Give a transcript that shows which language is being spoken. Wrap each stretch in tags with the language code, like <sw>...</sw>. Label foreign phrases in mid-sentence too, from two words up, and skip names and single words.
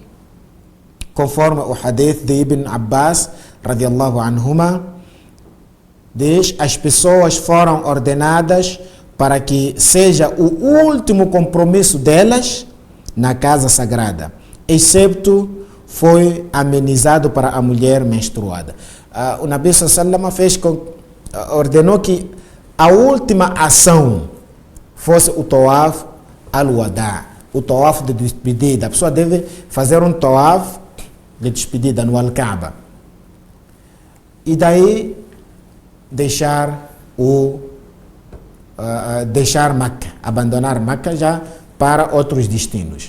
<pt>Conforme o hadith de Ibn Abbas,</pt> <ar>رضي الله عنهما,</ar> <pt>diz: as pessoas foram ordenadas para que seja o último compromisso delas na casa sagrada, excepto foi amenizado para a mulher menstruada. O</pt> <ar>نبي صلى الله</ar> <pt>ordenou que a última ação fosse o</pt> <ar>طواف الوداع,</ar> <pt>o Tawaf de despedida. A pessoa deve fazer um Tawaf de despedida no Al-Kaaba e daí deixar Meca, abandonar Meca já para outros destinos.</pt>